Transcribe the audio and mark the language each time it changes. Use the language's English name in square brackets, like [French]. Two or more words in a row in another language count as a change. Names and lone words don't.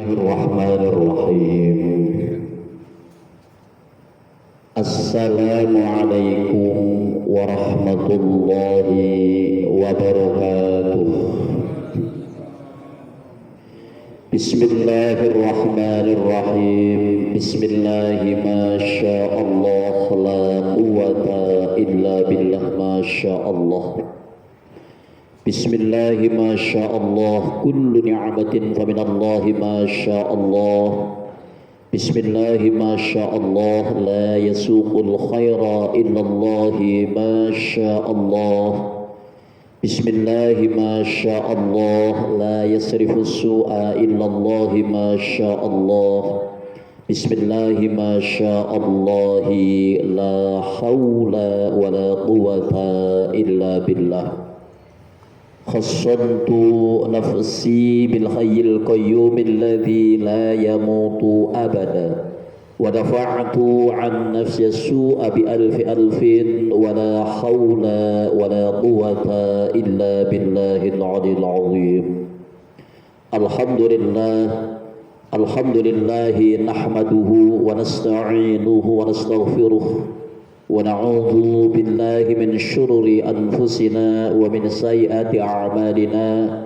[Arabic] بسم الله الرحمن الرحيم. السلام عليكم ورحمة الله وبركاته. بسم الله الرحمن الرحيم. بسم الله ما شاء الله لا قوة إلا بالله ما شاء الله. بسم الله ما شاء الله كل نعمة فمن الله ما شاء الله. بسم الله ما شاء الله لا يسوق الخير إلا الله ما شاء الله. بسم الله ما شاء الله لا يصرف السوء إلا الله ما شاء الله. بسم الله ما شاء الله لا حول ولا قوة إلا بالله. تحصنت نفسي بالحي القيوم الذي لا يموت أبدا ودفعت عن نفسي السوء بألف ولا حول ولا قوة إلا بالله العلي العظيم. الحمد لله نحمده ونستعينه ونستغفره ونعوذ بالله من شرور أنفسنا ومن سيئات أعمالنا.